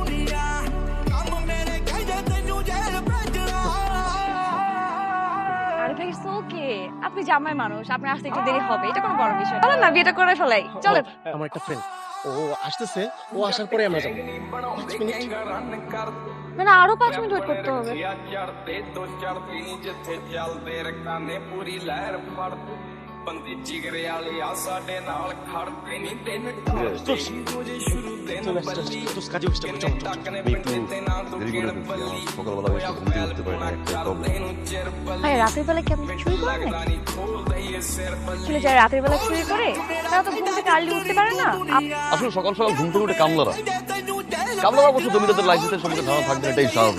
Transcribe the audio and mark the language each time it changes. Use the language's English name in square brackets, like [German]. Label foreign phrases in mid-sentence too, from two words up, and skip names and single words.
[Bangla] আরে ভাই [English] it's okay, [Bangla] আপনি জামাই মানুষ, আপনার আসতে একটু দেরি হবে, এটা কোনো বড় বিষয় না। না বিয়েটা করে ফেলাই, চলে। আমার একটা ফ্রেন্ড ও আসতেছে, ও আসার পরে আমরা যাবো। 5 মিনিট মানে আরো 5 মিনিট ওয়েট করতে হবে। [Punjabi] ਬੰਦੀ ਜਿਗਰੇ ਵਾਲੇ ਆ ਸਾਡੇ ਨਾਲ ਖੜਦੇ ਨਹੀਂ ਦਿਨ [Bangla] কাজে বসতে হবে, চল চল। ভাই রাতের বেলা কি আপনি চুরি করেন নাকি? আসলে যারা রাতের বেলা চুরি করে তারা তো ঘুম থেকে আর্লি উঠতে পারে না। আসলে সকাল সকাল ঘুম থেকে উঠে কামলারা অবশ্য জমিদারদের লাইসেন্সের সম্পর্কে ধারণা থাকবে না, এটাই স্বাভাবিক।